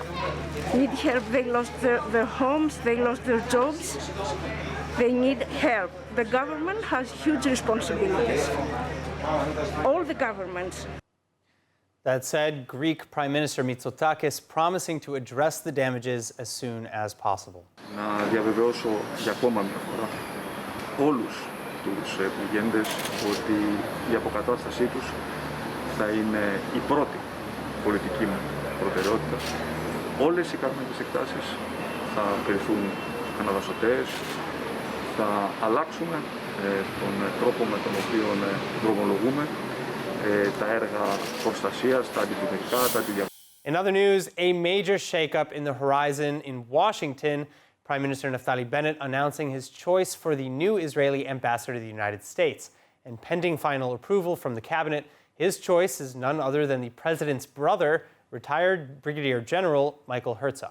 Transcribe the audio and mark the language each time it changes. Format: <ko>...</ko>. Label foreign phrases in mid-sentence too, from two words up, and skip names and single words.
<en>They lost their homes, they lost their jobs. They need help. The government has huge responsibilities. All the governments. That said, Greek Prime Minister Mitsotakis promising to address the damages as soon as possible.</en> <el>Να διαβεβαιώσω για ακόμα μια φορά όλους τους πληγέντες ότι η αποκατάστασή τους θα είναι η πρώτη πολιτική μου προτεραιότητα. Όλες οι κάρμενες εκτάσεις θα κριθούν αναδασωτές, θα αλλάξουμε τον τρόπο με τον οποίο δρομολογούμε τα έργα προστασίας, τα αντιπλημμυρικά, τα αντιδιαβατικά.</el> <en>In other news, a major shakeup in the horizon in Washington. Prime Minister Naftali Bennett announcing his choice for the new Israeli ambassador to the United States. And pending final approval from the cabinet, his choice is none other than the president's brother, retired Brigadier General Michael Herzog.</en>